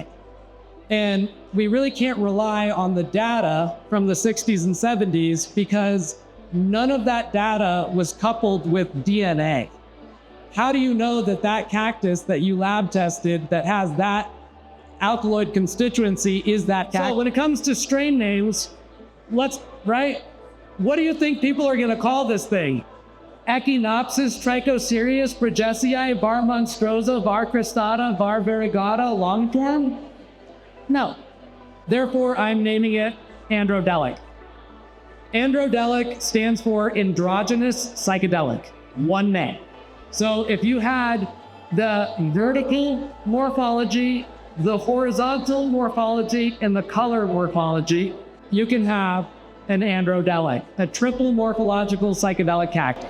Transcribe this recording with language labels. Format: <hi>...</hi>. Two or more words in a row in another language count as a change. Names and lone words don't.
<en>And we really can't rely on the data from the 60s and 70s because none of that data was coupled with DNA. How do you know that that cactus that you lab tested that has that alkaloid constituency is that cactus? So when it comes to strain names, what do you think people are going to call this thing? Echinopsis trichocereus progesii var monstrosa var cristata var variegata longform? No. Therefore, I'm naming it androdelic. Androdelic stands for androgynous psychedelic, one name. So if you had the vertical morphology, the horizontal morphology, and the color morphology, you can have an androdelic, a triple morphological psychedelic cactus.</en>